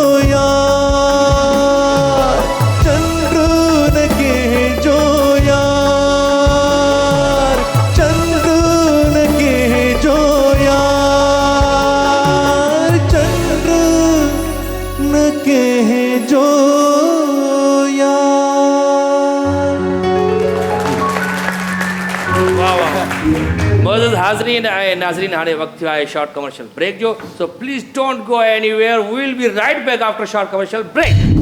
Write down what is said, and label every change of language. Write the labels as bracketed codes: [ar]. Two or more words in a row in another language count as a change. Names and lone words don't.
[sd] यार चंद्र न कह जो यार चंद्र न कह जो यार चंद्र न कह जो यार वाह वाह मौजूद हाज़रीन ऐं नाज़रीन हाणे वक़्तु थियो आहे [en] short commercial break [sd] जो [en] so please don't go anywhere we will be right back after short commercial break